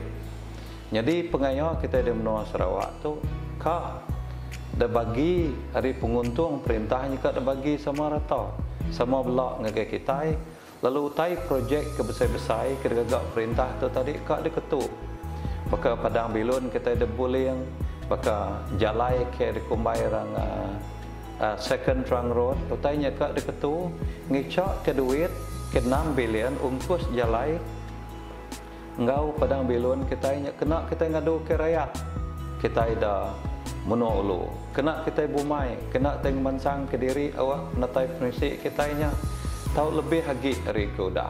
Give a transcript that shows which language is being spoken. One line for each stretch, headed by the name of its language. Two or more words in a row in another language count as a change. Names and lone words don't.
Iban: Jadi pengaya kita di menua Sarawak tu kak dah bagi hari penguntung perintahnya kak dah bagi sama rata sama belak ngagai kita lalu utai projek kebesar-besar kerja perintah tu tadi kak dia ketuk baka Padang Bilun kita ada buling baka jalai ke dikumbai rang
English: second trunk road
Iban: utainya kak dia ketuk ngicak ke duit ke 6 bilion ungkus jalai ngau Padang Bilun kita kena kita ngadu ke rakyat kita ada menua ulu kena kita bumai kena teng mansang ke diri awak natai permisi kita tahu lebih lagi hari ke udah.